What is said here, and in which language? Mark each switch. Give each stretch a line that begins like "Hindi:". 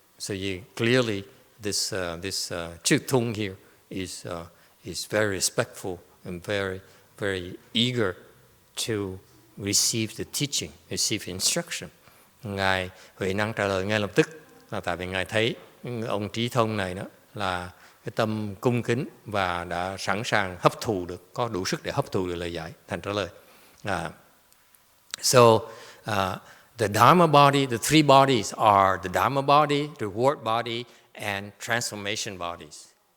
English: So clearly this Zhi Tong here is very respectful and very eager to receive the teaching, receive instruction.
Vietnamese: Ngài Huệ Năng trả lời ngay lập tức là tại vì ngài thấy ông Trí Thông này đó là cái tâm cung kính và đã sẵn sàng hấp thụ được, có đủ sức để hấp thụ được lời giải, thành trả lời.
English: So the Dharma body, the three bodies are the Dharma body, reward body, and transformation bodies.